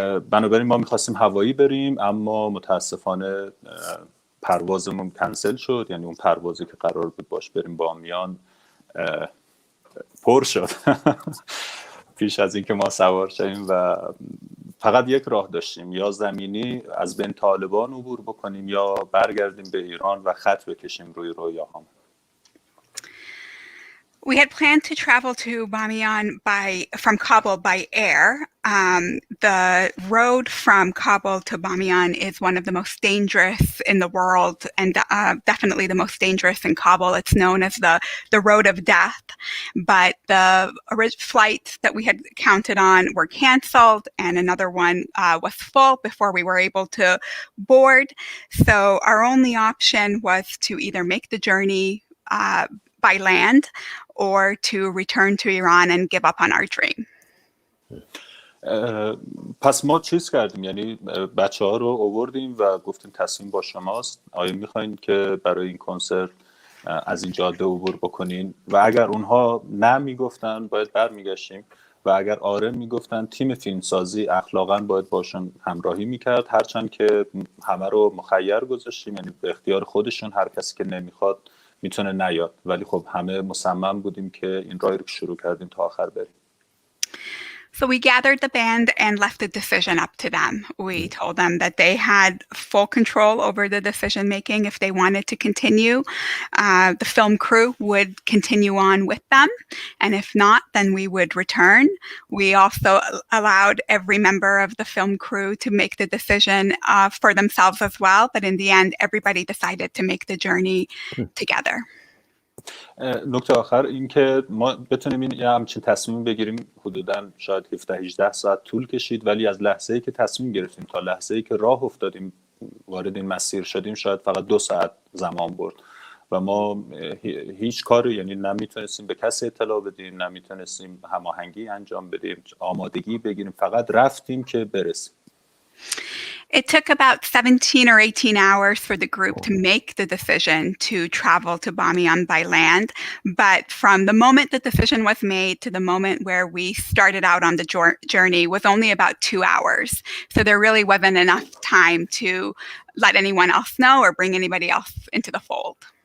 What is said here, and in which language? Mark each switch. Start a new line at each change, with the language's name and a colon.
Persian: بنابراین ما میخواستیم هوایی بریم، اما متاسفانه پروازمون کنسل شد، یعنی اون پروازی که قرار بود باش بریم بامیان پر شد پیش از اینکه ما سوار شدیم و فقط یک راه داشتیم، یا زمینی از بین طالبان عبور بکنیم یا برگردیم به ایران و خط بکشیم روی رویاهام.
English: We had planned to travel to Bamiyan from Kabul by air. The road from Kabul to Bamiyan is one of the most dangerous in the world, and definitely the most dangerous in Kabul. It's known as the road of death. But the flights that we had counted on were canceled, and another one was full before we were able to board. So our only option was to either make the journey by land or to return to Iran and give up on our dream.
Persian: پس ما چیز کردیم، یعنی بچه ها رو آوردیم و گفتیم تصمیم با شماست، آیا میخواین که برای این کنسرت از این جاده عبور بکنین؟ و اگر اونها نه میگفتن باید برمیگشتیم و اگر آره میگفتن تیم فیلمسازی اخلاقا باید باشون همراهی میکرد، هرچند که همه رو مخیر گذاشتیم، یعنی به اختیار خودشون، هر کسی که نمیخواد میتونه نیاد، ولی خب همه مصمم بودیم که این راهی رو که شروع کردیم تا آخر بریم.
English: So we gathered the band and left the decision up to them. We told them that they had full control over the decision making. If they wanted to continue, the film crew would continue on with them. And if not, then we would return. We also allowed every member of the film crew to make the decision for themselves as well. But in the end, everybody decided to make the journey together.
Persian: نکته آخر این که ما بتونیم این همچین تصمیم بگیریم حدوداً شاید 17-18 ساعت طول کشید، ولی از لحظه‌ای که تصمیم گرفتیم تا لحظه‌ای که راه افتادیم وارد این مسیر شدیم شاید فقط 2 ساعت زمان برد و ما هیچ کاری، یعنی نمیتونستیم به کسی اطلاع بدیم، نمیتونستیم هماهنگی انجام بدیم، آمادگی بگیریم، فقط رفتیم که برسیم.
English: It took about 17 or 18 hours for the group to make the decision to travel to Bamiyan by land. But from the moment the decision was made to the moment where we started out on the journey was only about 2 hours. So there really wasn't enough time to let anyone else know or bring anybody else into the fold.